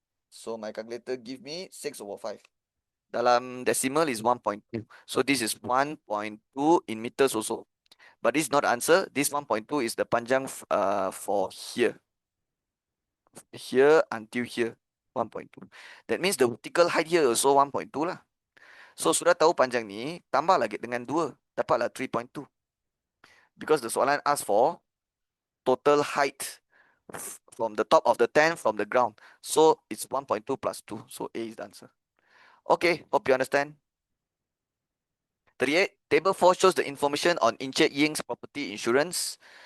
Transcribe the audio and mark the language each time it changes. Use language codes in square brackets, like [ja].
[en] So my calculator give me 6 over 5. Dalam decimal is 1.2. So this is 1.2 in meters also. But this is not the answer. This 1.2 is the panjang for here. Here until here. 1.2. That means the vertical height here also 1.2 lah. [ms] So sudah tahu panjang ni, tambah lagi dengan 2, dapatlah 3.2. [en] Because the soalan ask for total height from the top of the tent from the ground. So it's 1.2 plus 2. So A is the answer. Okay, hope you understand. 38. Table 4 shows the information on Encik Ying's property insurance.